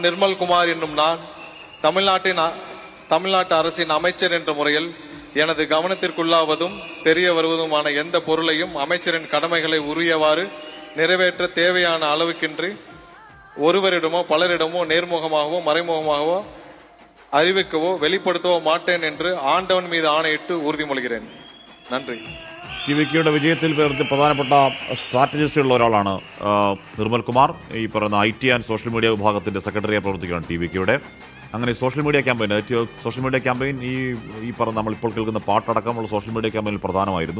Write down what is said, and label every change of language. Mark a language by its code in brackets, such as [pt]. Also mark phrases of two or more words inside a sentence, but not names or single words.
[ta] நிர்மல்குமார் என்னும் நான் தமிழ்நாட்டு அரசின் அமைச்சர் என்ற முறையில் எனது கவனத்திற்குள்ளாவதும் தெரிய வருவதுமான எந்த பொருளையும் அமைச்சரின் கடமைகளை உரியவாறு நிறைவேற்ற தேவையான அளவுக்கின்றி ஒருவரிடமோ பலரிடமோ நேர்முகமாகவோ மறைமுகமாகவோ அறிவிக்கவோ வெளிப்படுத்தவோ மாட்டேன் என்று ஆண்டவன் மீது ஆணையிட்டு உறுதிமொழிகிறேன். [ml] നന്ദി. ടിവിക്കയുടെ വിജയത്തിൽ പ്രധാനപ്പെട്ട സ്ട്രാറ്റജിസ്റ്റുള്ള ഒരാളാണ് നിർമ്മൽകുമാർ. ഈ പറയുന്ന [en] IT and social media [ml] വിഭാഗത്തിന്റെ സെക്രട്ടറിയായി പ്രവർത്തിക്കുകയാണ് ടിവിക്കയുടെ. അങ്ങനെ [en] social media [ml] ക്യാമ്പയിൻ ഈ പറഞ്ഞ നമ്മളിപ്പോൾ കേൾക്കുന്ന പാട്ടടക്കമുള്ള സോഷ്യൽ മീഡിയ ക്യാമ്പയിനിൽ പ്രധാനമായിരുന്നു.